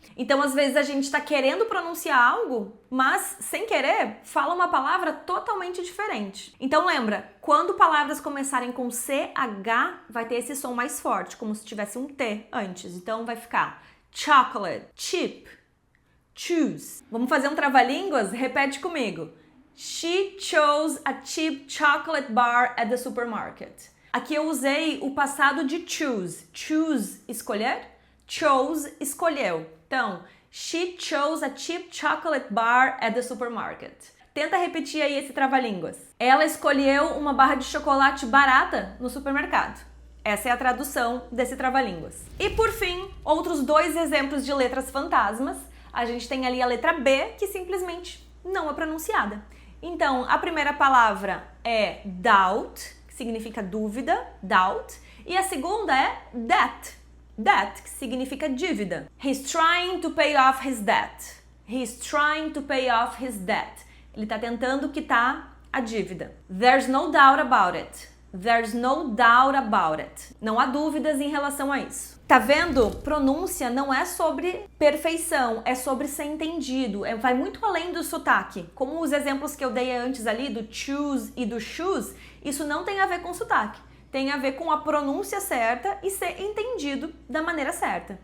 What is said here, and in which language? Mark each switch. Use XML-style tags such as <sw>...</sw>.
<pt>Então, às vezes a gente está querendo pronunciar algo, mas sem querer fala uma palavra totalmente diferente. Então lembra, quando palavras começarem com CH, vai ter esse som mais forte, como se tivesse um T antes. Então vai ficar chocolate, cheap, choose. Vamos fazer um trava-línguas? Repete comigo.</pt> <en>She chose a cheap chocolate bar at the supermarket.</en> <pt>Aqui eu usei o passado de choose. Choose, escolher.</pt> <en>Chose,</en> <pt>escolheu. Então,</pt> <en>she chose a cheap chocolate bar at the supermarket.</en> <pt>Tenta repetir aí esse trava-línguas. Ela escolheu uma barra de chocolate barata no supermercado. Essa é a tradução desse trava-línguas. E por fim, outros dois exemplos de letras fantasmas. A gente tem ali a letra B, que simplesmente não é pronunciada. Então, a primeira palavra é doubt, que significa dúvida, doubt, e a segunda é debt, que significa dívida.</pt> <en>He's trying to pay off his debt. He's trying to pay off his debt.</en> <pt>Ele está tentando quitar a dívida.</pt> <en>There's no doubt about it. There's no doubt about it.</en> <pt>Não há dúvidas em relação a isso. Tá vendo? Pronúncia não é sobre perfeição, é sobre ser entendido. Vai muito além do sotaque. Como os exemplos que eu dei antes ali, do choose e do shoes, isso não tem a ver com sotaque. Tem a ver com a pronúncia certa e ser entendido da maneira certa.</pt>